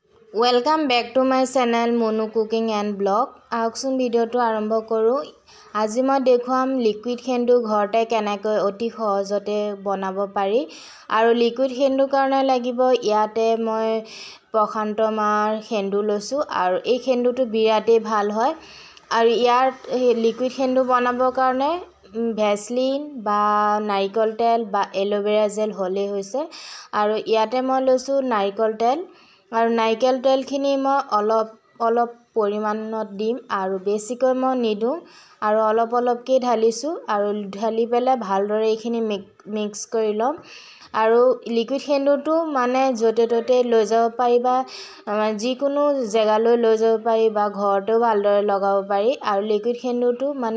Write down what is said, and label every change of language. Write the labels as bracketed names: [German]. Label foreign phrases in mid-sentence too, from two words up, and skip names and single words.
[English] Welcome back to my channel Monu Cooking and Blog. [Assamese] আকচুন ভিডিঅ'টো আৰম্ভ কৰোঁ। আজি মই দেখুৱাম liquid হেন্দু ঘৰতে কেনেকৈ অতি সহজতে বনাব পাৰি. আৰু liquid হেন্দু কাৰণে লাগিব ইয়াতে মই Prashanto Mar হেন্দু লৈছোঁ আৰু এই হেন্দুটো বিৰাট ভাল হয়. আৰু ইয়াৰ liquid হেন্দু বনাব কাৰণে Vaseline বা নাৰিকল তেল বা [English] aloe vera gel [Assamese] হ'লে হৈছে আৰু ইয়াতে মই লৈছোঁ নাৰিকল তেল আৰু নাইকেল তেলখিনি মই অলপ পৰিমাণত দিম আৰু বেছিকৈ মই নিদু আৰু অলপকৈ ঢালিছো আৰু ঢালি পেলাই ভালদৰে এইখিনি মিক্স কৰি লম আৰু লিকুইড সেন্দুটো মানে যতে ততে লৈ যাব পাৰিবা যিকোনো জেগালৈ লৈ যাব পাৰি বা ঘৰতেও ভালদৰে লগাব পাৰি আৰু লিকুইড সেন্দুটো